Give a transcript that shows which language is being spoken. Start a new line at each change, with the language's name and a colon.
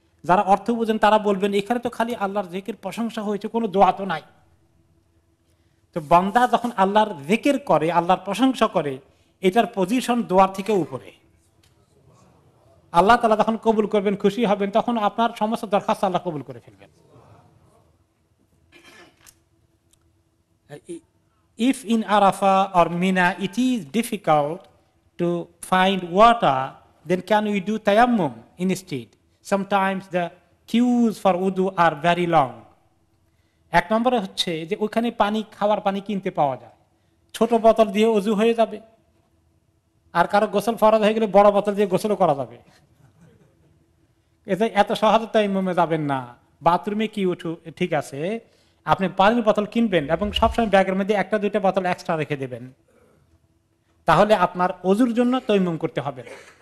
Bangla: যারা অর্থ বুঝেন তারা বলবেন এখানে তো খালি আল্লাহর জিকির প্রশংসা হয়েছে, কোনো দোয়া তো নাই। তো বান্দা যখন আল্লাহর জিকির করে, আল্লাহর প্রশংসা করে, এটার পজিশন দোয়ার থেকে উপরে। আল্লাহ তাআলা যখন কবুল করবেন, খুশি হবেন, তখন আপনার সমস্ত দরখাস্ত আল্লাহ কবুল করে ফেলবেন।
English: If in Arafah or Mina it is difficult to find water, then can we do tayammum instead? Sometimes the queues for wudu are very long.
Bangla: এক নম্বরে হচ্ছে যে ওইখানে পানি, খাওয়ার পানি কিনতে পাওয়া যায়, ছোট বোতল দিয়ে অজু হয়ে যাবে। আর কারো গোসল ফরজ হয়ে গেলে বড় বোতল দিয়ে গোসলও করা যাবে। এতে এত সহজে তাইমুমে যাবেন না। বাথরুমে কি উঠু ঠিক আছে, আপনি পানির বোতল কিনবেন এবং সবসময় ব্যাগের মধ্যে একটা দুইটা বোতল এক্সট্রা রেখে দেবেন, তাহলে আপনার অজুর জন্য তৈমুম করতে হবে না।